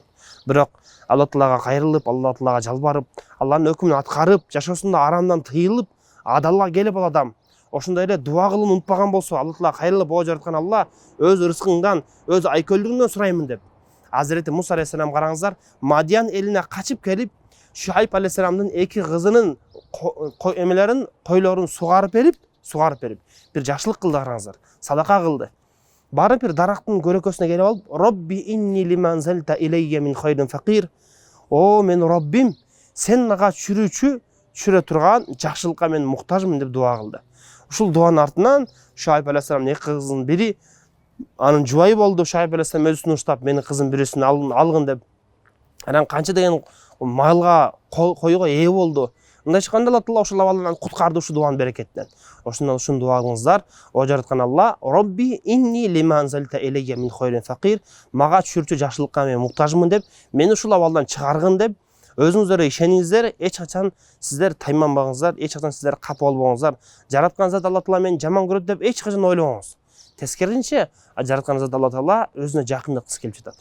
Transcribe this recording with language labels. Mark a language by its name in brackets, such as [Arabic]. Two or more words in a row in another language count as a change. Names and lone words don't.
[Kyrgyz] Бирок Алла Таалага кайрылып, Алла Таалага жалбарып, Алланын өкүмүн аткарып, жашоосунда арамдан тыйылып, адалга келип ал адам ошондой эле дуа кылууну унутпаган болсо, Алла Таалага кайрылып, о жараткан Алла, өз рызкыңдан, өз айкөлдүгүңдөн сураймын деп. Азирети Муса алейхисалам караңыздар, Мадиян элине качып келип, Шуайб алейхисаламдын эки кызынын эмелерин, койлорун сугарып берип, бир жакшылык кылды караңыздар, садака кылды. Барып бир дарактын көрөкөсүнө келип алып, [Arabic] رب إني لما أنزلت إلي من خير فقير. [Kyrgyz] О, мен Роббим, сен мага түшүрө турган жакшылыкка мен муктажмын деп дуа кылды. Ушул дуанын артынан Шуайб алейхисаламдын эки кызынын бири анын жубайы болду. Шуайб алейхисалам өзүн уштап, менин кызым бирисин алгын деп. Анан канча деген малга, койго ээ болду. Мындайча айтканда Алла Таала ошол абалдан куткарды ушу дуанын берекетинен. Ошондон ушуну дуа кылыңыздар. О жараткан Алла, [Arabic] رب إني لما أنزلت إلي من خير فقير. [Kyrgyz] Мага түшүрчү жакшылыкка мен муктажмын деп, мени ушул абалдан чыгаргын деп, өзүңүздөр ишениңиздер, эч качан сиздер тайманбаңыздар, эч качан сиздер капа болбоңуздар. Жараткан зат Алла Таала мени жаман көрөт деп эч качан ойлобоңуз. Тескерисинче, жараткан зат Алла Таала өзүнө жакындыккысы келип жатат.